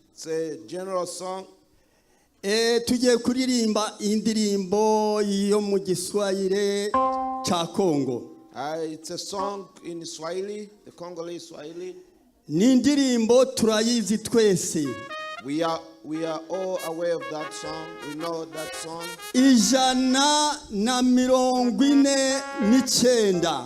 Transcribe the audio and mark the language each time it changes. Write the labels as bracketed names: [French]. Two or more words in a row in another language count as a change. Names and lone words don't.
[English] It's a general song. [Kinyarwanda] Tugiye kuririmba indirimbo yo mu Giswahili cha Kongo. [English] It's a song in Swahili, the Congolese Swahili. [Kinyarwanda] Ni indirimbo turayizi twese. [English] We are all aware of that song. We know that song. 149.